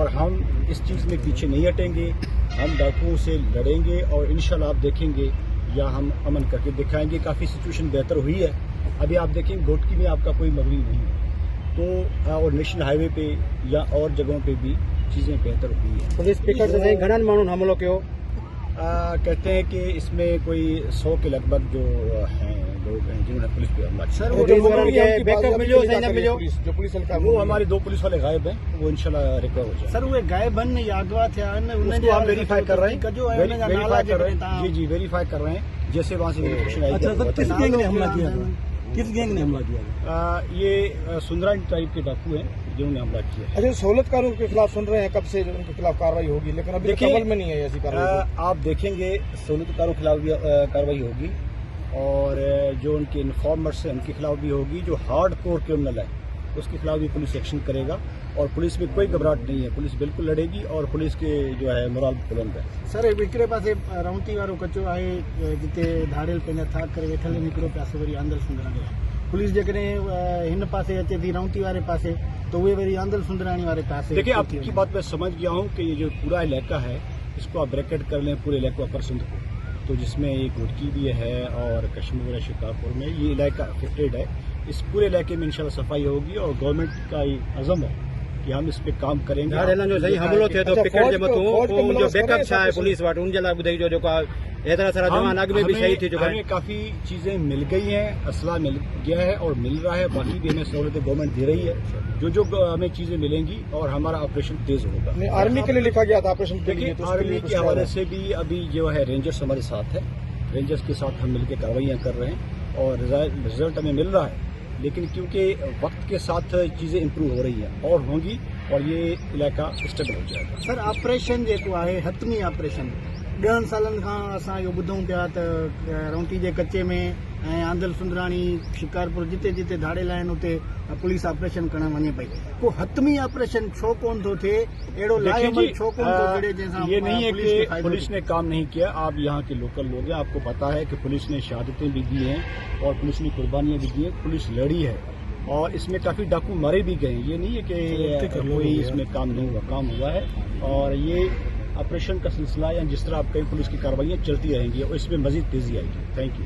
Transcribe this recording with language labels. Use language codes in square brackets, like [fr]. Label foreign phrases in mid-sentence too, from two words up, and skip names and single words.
[ur] اور ہم اس چیز میں پیچھے نہیں ہٹیں گے، ہم ڈاکوؤں سے لڑیں گے اور ان شاء اللہ آپ دیکھیں گے یا ہم امن کر کے دکھائیں گے. کافی سچویشن بہتر ہوئی ہے۔ ابھی آپ دیکھیں گے گھوٹکی میں آپ کا کوئی مگری نہیں ہے، تو اور [en] National Highway [ur] پہ یا اور جگہوں پہ بھی چیزیں بہتر ہوئی ہے. [sd] पुलिस पिकट से घणन माण्हुनि हमलो कयो। [ur] کہتے ہیں کہ اس میں کوئی 100 کے لگ بھگ جو ہیں لوگ ہیں جنہوں نے پولیس پہ حملہ کیا. [sd] सर वो बैकअप मिलो सही न मिलो जो पुलिस हल्का [ur] وہ ہمارے 2 پولیس والے غائب ہیں، وہ ان شاء اللہ ریکور ہو جائے. [sd] सर उहे गायब आहिनि या अगवा थिया आहिनि [ur] اس کو ہم ویریفائی کر رہے ہیں, वेरीफाई کر رہے ہیں. جی جی ویریفائی کر رہے ہیں، جیسے وہاں سے ویریفکیشن آئی. اچھا سر، کس گینگ نے حملہ کیا تھا? کس گینگ نے حملہ کیا? یہ سندرانی ٹائپ کے ڈاکو ہیں جنہوں نے حملہ کیا. اچھا، سہولت کاروں کے خلاف سن رہے ہیں کب سے ان کے خلاف کارروائی ہوگی، لیکن ابھی تک عمل میں نہیں ہے ایسی کارروائی. آپ دیکھیں گے سہولت کاروں کے خلاف بھی کارروائی ہوگی اور جو ان کے انفارمرز ہیں ان کے خلاف بھی ہوگی. جو [en] hard core criminal [ur] ہے اس کے خلاف بھی پولیس ایکشن کرے گا اور پولیس میں کوئی گھبراہٹ نہیں ہے. پولیس بالکل لڑے گی اور پولیس کے جو ہے مورال بلند ہے. [sd] सर हिकिड़े पासे रौंती वारो कचो आहे जिते धाड़ियल पंहिंजा थाक करे वेठल आहिनि, हिकिड़ो पासे वरी आंदल सुंदराणी आहे। पुलिस जेकॾहिं हिन पासे अचे थी रौंती वारे पासे तो वे वरी आंदल सुंदराणी वारे पासे। [ur] دیکھیے آپ کی بات میں سمجھ گیا ہوں کہ یہ جو پورا علاقہ ہے اس کو آپ بریکٹ کر لیں پورے علاقے اپر سندھ کو، تو جس میں یہ گھوٹکی بھی ہے اور کشمیر اور شکارپور میں یہ علاقہ افیکٹڈ ہے. اس پورے علاقے میں ان شاء اللہ صفائی ہوگی اور گورنمنٹ کا یہ عزم ہے کہ ہم اس پہ کام کریں گے. [sd] जो सही हमलो थे तो पिकट जे मथों जो बैकअप छा है पुलिस वटि उन जे लाइ ॿुधाई जो जेको एतिरा सारा जवान अॻु में भी शहीद थी चुका है। [ur] ہمیں کافی چیزیں مل گئی ہیں، اسلحہ مل گیا ہے اور مل رہا ہے، باقی بھی ہمیں سہولتیں گورنمنٹ دے رہی ہے. جو ہمیں چیزیں ملیں گی اور ہمارا آپریشن تیز ہوگا. آرمی کے لیے لکھا گیا تھا آپریشن کے لیے, دیکھیے آرمی کے حوالے سے بھی ابھی جو ہے رینجرز ہمارے ساتھ ہے، رینجرز کے ساتھ ہم مل کر کارروائیاں کر رہے ہیں اور رزلٹ ہمیں مل رہا ہے. لیکن کیونکہ وقت کے ساتھ چیزیں امپروو ہو رہی ہیں اور ہوں گی اور یہ علاقہ سٹیبل ہو جائے گا. [sd] सर ऑपरेशन जेको आहे हतमी ऑपरेशन 10 सालनि खां असां इहो ॿुधूं पिया त रौंती जे कचे में ऐं आंदल सुंदराणी शिकारपुर जिते जिते धाड़ियल आहिनि उते पुलिस ऑपरेशन करणु वञे पई। को हतमी ऑपरेशन छो कोन थो थिए, अहिड़ो लाइअमल छो कोन थो जड़े जंहिंसां [ur] یہ نہیں ہے کہ پولیس نے کام نہیں کیا۔ آپ یہاں کے لوکل لوگ ہیں، آپ کو پتا ہے کہ پولیس نے شہادتیں بھی دی ہیں اور پولیس نے قربانیاں بھی دی ہیں، پولیس لڑی ہے اور اس میں کافی ڈاکو مارے بھی گئے. یہ نہیں ہے کہ کوئی اس میں کام نہیں ہوا، کام ہوا ہے اور یہ آپریشن کا سلسلہ یا جس طرح آپ کئی پولیس کی کارروائیاں چلتی رہیں گی اور اس میں مزید تیزی آئے گی.